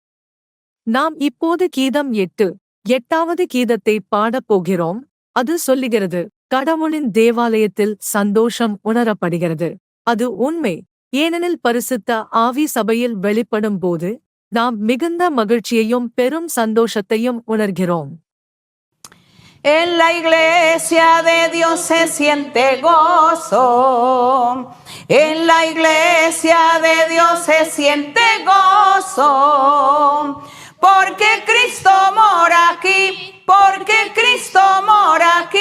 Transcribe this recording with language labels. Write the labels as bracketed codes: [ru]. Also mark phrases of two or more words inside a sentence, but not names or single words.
[ta] நாம் இப்போது கீதம் 8வது கீதத்தை பாடப் போகிறோம். அது சொல்லுகிறது, கடவுளின் தேவாலயத்தில் சந்தோஷம் உணரப்படுகிறது. அது உண்மை. ஏனெனில் பரிசுத்த ஆவி சபையில் வெளிப்படும் போது நாம் மிகுந்த மகிழ்ச்சியையும் பெரும் சந்தோஷத்தையும் உணர்கிறோம். [es] En la iglesia de Dios se siente gozo. En la iglesia de Dios se siente gozo. Porque Cristo mora aquí, porque Cristo mora aquí.